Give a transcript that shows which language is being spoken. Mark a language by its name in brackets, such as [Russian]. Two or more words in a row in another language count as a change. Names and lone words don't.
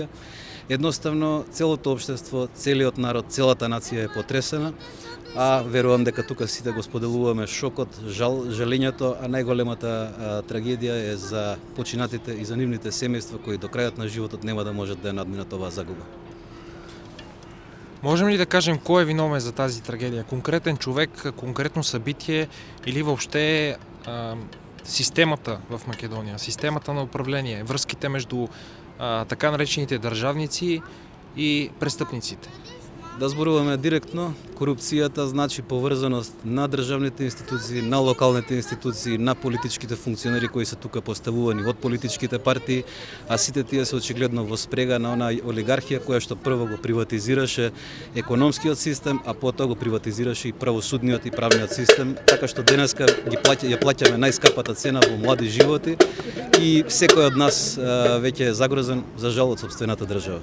[Macedonian] Едноставно целото општество, целиот народ, целата нација е потресена, а верувам дека тука сите го споделуваме шокот, жалењето, а најголемата трагедија е за починатите и за нивните семејства кои до крајот на животот нема да можат да ја надминат оваа загуба. [Bulgarian] Можем ли да кажем кој е виновен за тази трагедија? Конкретен човек, конкретно събитие или въобще системата в Македонија, системата на управление, връзките меѓу така наречените државници и престъпниците? [Macedonian] Да зборуваме директно, корупцијата значи поврзаност на државните институции, на локалните институции, на политичките функционери кои се тука поставувани од политичките партии, а сите тие се очигледно во спрега на онаа олигархија која што прво го приватизираше економскиот систем, а потоа го приватизираше и правосудниот и правниот систем, така што денеска ја плаќаме најскапата цена во млади животи и секој од нас веќе е загрозен за жал од сопствената држава.